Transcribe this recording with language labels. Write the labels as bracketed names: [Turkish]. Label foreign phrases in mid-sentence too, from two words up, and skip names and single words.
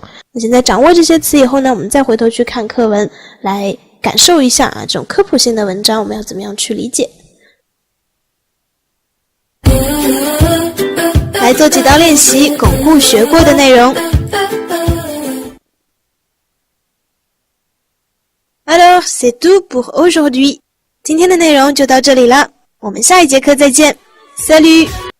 [Chinese] 那现在掌握这些词以后呢，我们再回头去看课文，来感受一下啊，这种科普性的文章我们要怎么样去理解。来做几道练习，巩固学过的内容。 [French] Alors, c'est tout pour aujourd'hui. [Chinese] 今天的内容就到这里了，我们下一节课再见。Salut!